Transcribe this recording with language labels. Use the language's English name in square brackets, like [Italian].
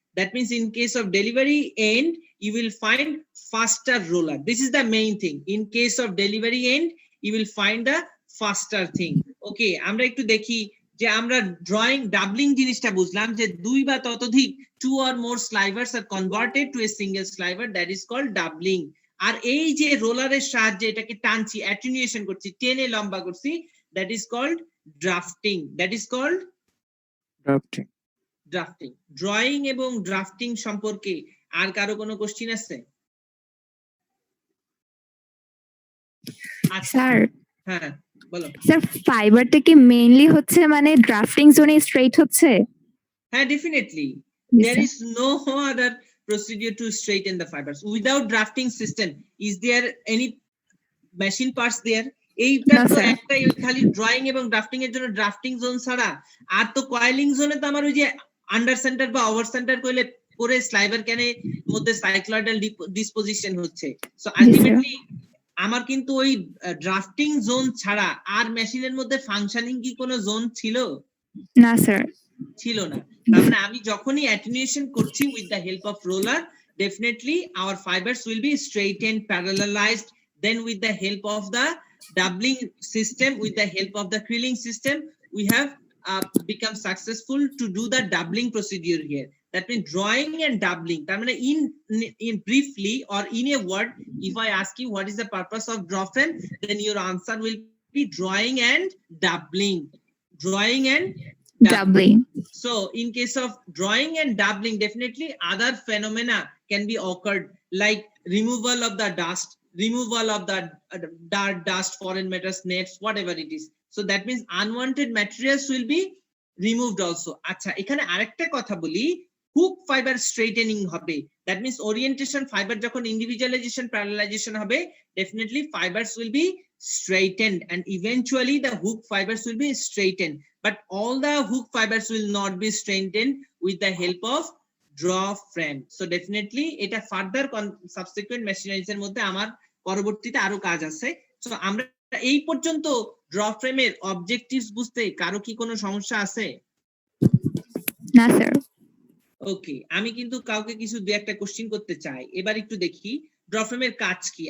[English] That means in case of delivery end, you will find faster roller. This is the main thing. In case of delivery end, you will find the faster thing. [Bangla] Okay, আমরা একটু দেখি যে আমরা drawing doubling জিনিসটা বুঝলাম যে 2 বা ততোধিক [English] 2 or more slivers are converted to a single sliver, that is called doubling. [Bangla] আর এই যে রোলারের সাহায্যে এটাকে টানছি, অ্যাটেনুয়েশন করছি, টেনে লম্বা করছি, [English] That is called drafting. That is called drafting. Drafting. [Bangla] Drawing এবং ড্রাফটিং সম্পর্কে আর কারো কোনো কোশ্চেন আছে? আচ্ছা, স্যার হ্যাঁ বলো। স্যার ফাইবারটা কি মেইনলি হচ্ছে মানে ড্রাফটিং জোনে স্ট্রেট হচ্ছে? হ্যাঁ, definitely. [English] Yes, There sir. is no other procedure to straighten the fibers. Without drafting system, is there any machine parts there? [Bangla] এইটা [English] No, [Bangla] তো [English] sir. [Bangla] একটাই, খালি ড্রয়িং এবং ড্রাফটিং এর জন্য ড্রাফটিং জোন ছাড়া। আর তো কয়েলিং জোনে তো আমার ওই যে আন্ডার সেন্টার বা ওভার সেন্টার কইলে পরে স্লাইভার ক্যানে মধ্যে সাইক্লয়েডাল ডিসপোজিশন হচ্ছে। সো আলটিমেটলি আমার কিন্তু ওই ড্রাফটিং জোন ছাড়া আর মেশিনের মধ্যে ফাংশনিং কি কোনো জোন ছিল? না স্যার। ছিল না। তার মানে আমি যখনই অ্যাটেনুয়েশন করছি [English] With the help of roller, definitely our fibers will be straightened, parallelized. Then with the help of the doubling system, with the help of the krilling system, we have become successful to do the doubling procedure here. That means drawing and doubling. [Bangla] তার মানে [English] in briefly or in a word, if I ask you what is the purpose of draw frame, then your answer will be drawing and doubling. Drawing and Doubling. So in case of drawing and doubling, definitely other phenomena can be occurred, like removal of the dust, removal of the dark dust, foreign matters, nets, whatever it is. So that means unwanted materials will be removed also. [Bangla] আচ্ছা, এখানে আরেকটা কথা বলি, hook fibre স্ট্রেইটেনিং হবে। [English] That means orientation fibre যখন individualisation parallelisation হবে, definitely fibers will be straightened and eventually the hook fibers will be straightened. But all the hook fibers will not be straightened with the help of draw frame. So definitely [Bangla] এটা further subsequent machineries এর মধ্যে আমার পরবর্তীতে আরো কাজ আছে। So আমরা এই পর্যন্ত ড্র ফ্রেমের অবজেক্টিভস বুঝতে কারো কি কোনো সমস্যা আছে? না স্যার। ওকে, আমি কিন্তু কাউকে কিছু দুই একটা কোশ্চেন করতে চাই। এবার একটু দেখি ড্র ফ্রেমের কাজ কি।